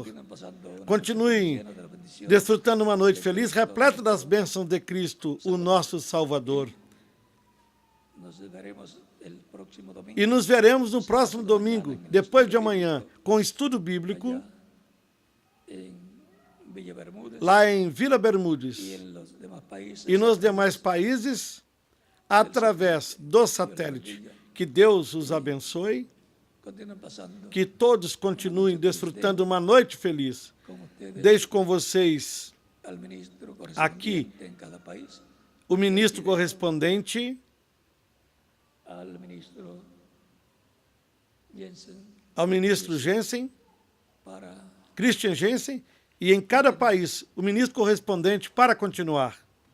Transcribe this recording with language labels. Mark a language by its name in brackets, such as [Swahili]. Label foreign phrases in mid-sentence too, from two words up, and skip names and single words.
[Spanish] pasando una [Portuguese] Continuem [Spanish] llena de la bendición. [Portuguese] desfrutando uma noite feliz, repleta das bênçãos de Cristo, o nosso Salvador. [Spanish] Nos veremos el próximo domingo [Portuguese] E nos veremos no próximo domingo, depois de amanhã, com estudo bíblico, [Spanish] en Villa Bermúdez [Portuguese] lá em Vila [Spanish] y [Portuguese] Bermudes [Spanish] en los demás países. [Portuguese] e nos demais países, através do satélite. Que Deus os abençoe, [Spanish] Continúen pasando [Portuguese] que todos continuem desfrutando uma noite feliz. [Spanish] con ustedes [Portuguese] Deixo com vocês [Spanish] al ministro Aquí. correspondiente en cada país, [Portuguese] o ministro correspondente, [Spanish] al ministro Jensen, [Portuguese] ao ministro Jensen, para Christian Jensen, e em cada país, o ministro correspondente para continuar.